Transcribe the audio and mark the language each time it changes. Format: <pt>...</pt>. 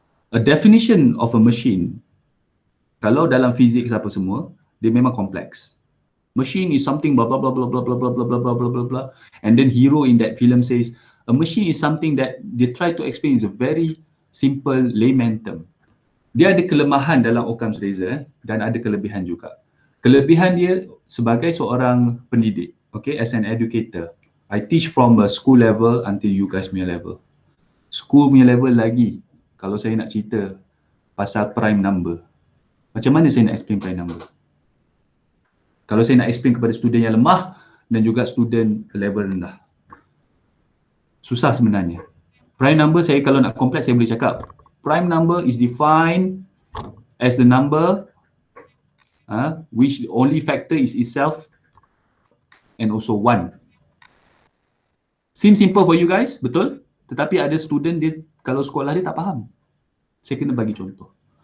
<en>A definition of a machine,</en> <ms>kalau dalam fizik apa semua, dia memang kompleks.</ms> <en>Machine is something blah blah blah blah blah blah blah blah blah blah blah blah blah, and then hero in that film says a machine is something that they try to explain is a very simple layman term.</en> <ms>Dia ada kelemahan dalam Occam's razor dan ada kelebihan juga. Kelebihan dia sebagai seorang pendidik,</ms> <en>okay, as an educator, I teach from a school level until you guys</en> <ms>punya</ms> <en>level.</en> <ms>School punya level lagi, kalau saya nak cerita pasal prime number, macam mana saya nak explain prime number? Kalau saya nak explain kepada student yang lemah dan juga student level rendah, susah sebenarnya. Prime number saya kalau nak kompleks saya boleh cakap.</ms> <en>Prime number is defined as the number which the only factor is itself and also 1. Seems simple for you guys,</en> <ms>betul? Tetapi ada student dia kalau sekolah dia tak faham. Saya kena bagi contoh.</ms>